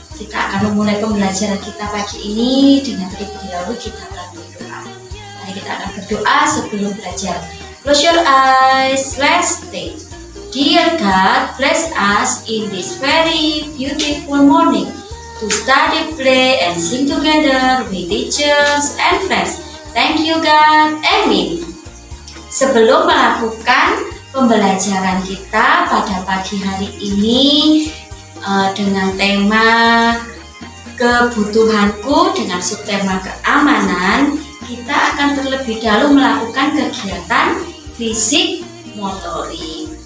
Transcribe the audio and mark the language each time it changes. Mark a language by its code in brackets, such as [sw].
[id] Kita akan memulai pembelajaran kita pagi ini dengan terlebih dahulu kita berdoa. Mari kita akan berdoa sebelum belajar. [en] Close your eyes, let's pray. Dear God, bless us in this very beautiful morning to study, play, and sing together with teachers and friends. Thank you God, amen. [id] Sebelum melakukan pembelajaran kita pada pagi hari ini dengan tema kebutuhanku dengan subtema keamanan, kita akan terlebih dahulu melakukan kegiatan fisik motorik.